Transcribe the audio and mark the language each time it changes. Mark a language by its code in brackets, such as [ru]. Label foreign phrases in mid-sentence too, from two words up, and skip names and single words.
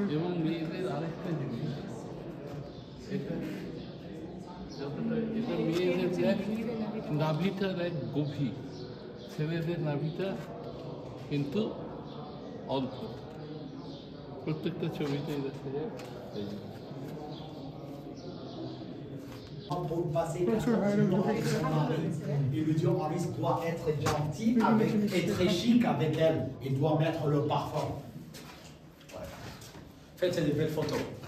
[bn] এবং মেয়েদের আরেকটা জিনিস, এটা মেয়েদের নাভিটার এক গভীর, ছেলেদের নাভিটা কিন্তু অল্প। প্রত্যেকটা ছবিতেই দেখা যায়। [fr] Pour passer 14 jours avec son mari. Et le dieu Horus doit être gentil et très chic avec elle. Il doit mettre le parfum. Voilà. Faites, c'est des belles photos.